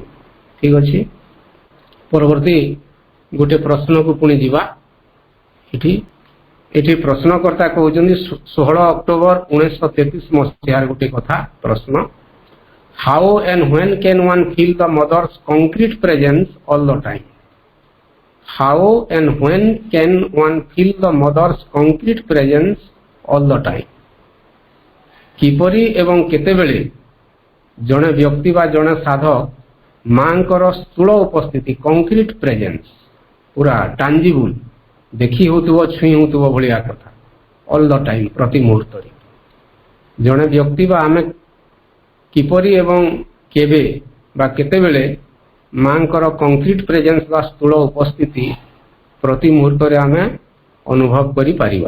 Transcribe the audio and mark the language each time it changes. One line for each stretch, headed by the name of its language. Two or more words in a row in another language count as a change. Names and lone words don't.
Odia: ଠିକ ଅଛି, ପରବର୍ତ୍ତୀ ଗୋଟେ ପ୍ରଶ୍ନକୁ ପୁଣି ଯିବା। ଏଠି ପ୍ରଶ୍ନକର୍ତ୍ତା କହୁଛନ୍ତି 16 ଅକ୍ଟୋବର 1933 ମସିହାର ଗୋଟେ କଥା ପ୍ରଶ୍ନ।
English: How and when can one feel the mother's concrete presence all the time? How and when can one feel the mother's concrete presence all the time?
Odia: କିପରି ଏବଂ କେତେବେଳେ ଜଣେ ବ୍ୟକ୍ତି ବା ଜଣେ ସାଧକ ମାଙ୍କର ସ୍ଥୂଳ ଉପସ୍ଥିତି,
English: concrete presence,
Odia: ପୁରା ଟାଞ୍ଜିବୁଲ, ଦେଖି ହେଉଥିବ, ଛୁଇଁ ହେଉଥିବ ଭଳିଆ କଥା,
English: all the time,
Odia: ପ୍ରତି ମୁହୂର୍ତ୍ତରେ ଜଣେ ବ୍ୟକ୍ତି ବା ଆମେ କିପରି ଏବଂ କେବେ ବା କେତେବେଳେ ମାଙ୍କର
English: concrete presence
Odia: ବା ସ୍ଥୂଳ ଉପସ୍ଥିତି ପ୍ରତି ମୁହୂର୍ତ୍ତରେ ଆମେ ଅନୁଭବ କରିପାରିବା।